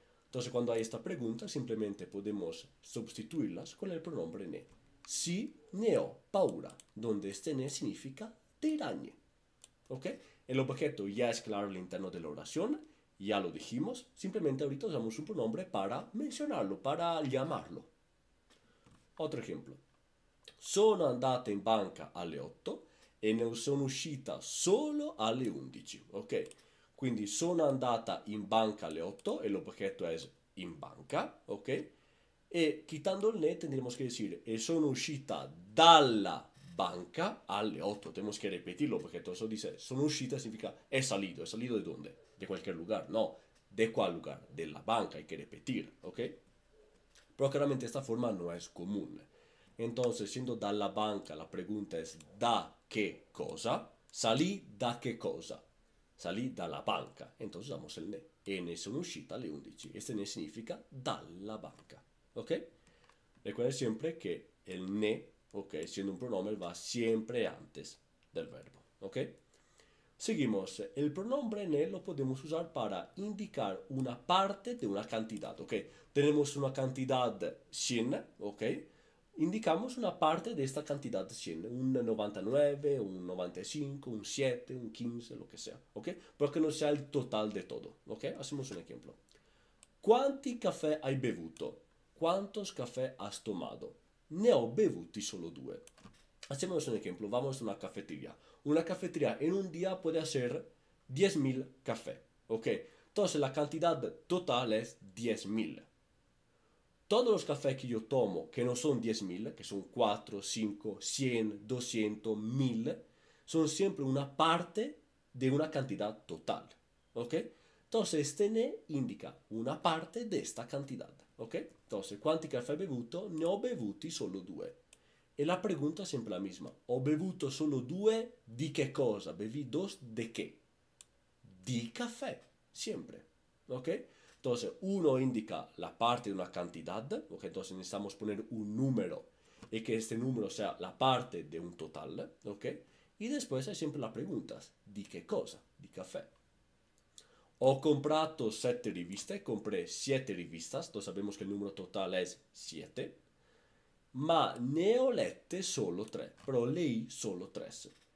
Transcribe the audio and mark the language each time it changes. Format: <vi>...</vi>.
<es>Entonces cuando hay esta pregunta, simplemente podemos sustituirlas con el pronombre ne.</es> <it>Si ne ho paura,</it> <es>donde este ne significa dei ragni, ¿ok? El objeto ya es claro al interno de la oración, ya lo dijimos, simplemente ahorita usamos un pronombre para mencionarlo, para llamarlo. Otro ejemplo.</es> <it>Sono andata in banca alle 8 e ne sono uscita solo alle 11, ok? Quindi sono andata in banca alle 8 e l'objeto es in banca, ok?</it> <es>E quitando el ne tendremos que decir</es> <it>e sono uscita dalla banca alle 8.</it> <es>Tenemos que repetirlo porque todo eso dice</es> <it>sono uscita</it> <es>significa he salido. ¿He salido de dónde? De cualquier lugar. No, ¿de cuál lugar? De la banca, hay que repetir, ¿ok? Pero claramente esta forma no es común. Entonces, siendo dalla banca, la pregunta es da qué cosa. Salí da qué cosa. Salí dalla banca. Entonces usamos el ne.</es> <it>E ne sono uscita alle 11.</it> <es>Este ne significa dalla banca. ¿Ok? Recuerden siempre que el ne, ok, siendo un pronombre, va siempre antes del verbo. ¿Ok? Seguimos. El pronombre ne lo podemos usar para indicar una parte de una cantidad. ¿Ok? Tenemos una cantidad 100, ¿ok? Indicamos una parte de esta cantidad 100, un 99, un 95, un 7, un 15, lo que sea, ¿ok? Pero que no sea el total de todo, ¿ok? Hacemos un ejemplo.</es> <it>Quanti caffè hai bevuto?</it> <es>¿Cuántos cafés has tomado?</es> <it>Ne ho bevuti solo 2.</it> <es>Hacemos un ejemplo, vamos a una cafetería. Una cafetería en un día puede hacer 10.000 cafés, ¿ok? Entonces la cantidad total es 10.000. Todos los cafés que yo tomo, que no son 10.000, que son 4, 5, 100, 200, 1000, son siempre una parte de una cantidad total, ¿ok? Entonces, este ne indica una parte de esta cantidad, ¿ok?</es> <it>Entonces, ¿cuánti caffè hai bevuto? Ne ho bevuti solo 2. E la pregunta è sempre la misma. Ho bevuto solo 2 di che cosa?</it> <es>Beví 2 de qué? Di café, siempre, ¿ok? Entonces, uno indica la parte de una cantidad, ¿ok? Entonces necesitamos poner un número y que este número sea la parte de un total, ¿ok? Y después hay siempre la pregunta, ¿di qué cosa? Di café.</es> <it>Ho comprato 7 riviste,</it> <es>compré 7 revistas, entonces sabemos que el número total es 7,</es> <it>ma ne ho lette solo 3,</it> <es>però leí solo 3.</es>